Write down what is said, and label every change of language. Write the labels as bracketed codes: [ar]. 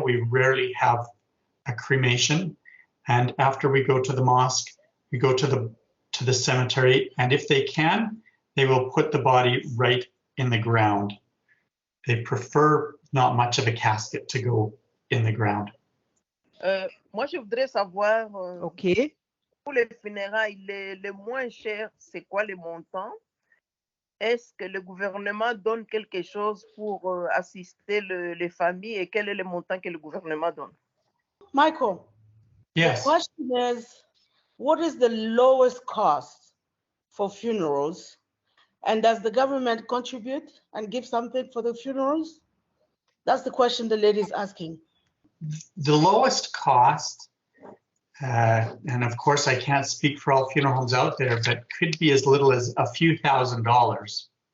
[en] We rarely have a cremation. And after we go to the mosque, we go to the cemetery. And if they can, they will put the body right in the ground. They prefer not much of a casket to go in the ground. [fr] Moi, je voudrais savoir, [en] OK. [fr] pour les funérailles, les moins chers, c'est quoi les montants? Est-ce que le gouvernement donne quelque chose pour assister les familles et quel est le montant que le gouvernement donne? [en] Michael, Yes. the question is, what is the lowest cost for funerals? And does the government contribute and give something for the funerals? That's the question the lady is asking. The lowest cost, and of course I can't speak for all funeral homes out there, but could be as little as a few $1,000s.